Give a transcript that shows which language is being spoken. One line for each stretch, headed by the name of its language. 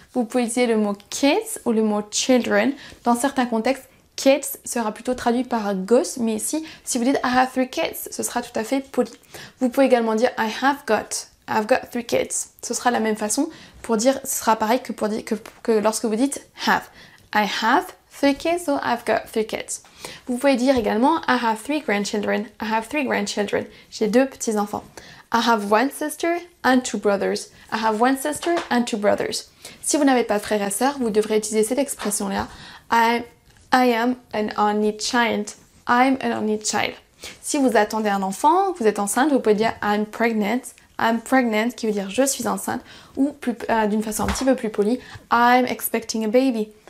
French: Vous pouvez utiliser le mot kids ou le mot children. Dans certains contextes, kids sera plutôt traduit par gosse, mais ici, si vous dites
English: I have 3 kids,
French: ce sera tout à fait poli. Vous pouvez également dire
English: I've got 3 kids.
French: Ce sera la même façon pour dire, ce sera pareil que lorsque vous dites have.
English: I have 3 kids, so I've got 3 kids.
French: Vous pouvez dire également
English: I have 3 grandchildren. I have 3 grandchildren.
French: J'ai 2 petits-enfants.
English: I have 1 sister and 2 brothers. I have 1 sister and 2 brothers.
French: Si vous n'avez pas de frères et sœurs, vous devrez utiliser cette expression-là.
English: I am an only child. I'm an only child.
French: Si vous attendez un enfant, vous êtes enceinte, vous pouvez dire
English: I'm pregnant. I'm pregnant,
French: qui veut dire je suis enceinte, ou d'une façon un petit peu plus polie,
English: I'm expecting a baby.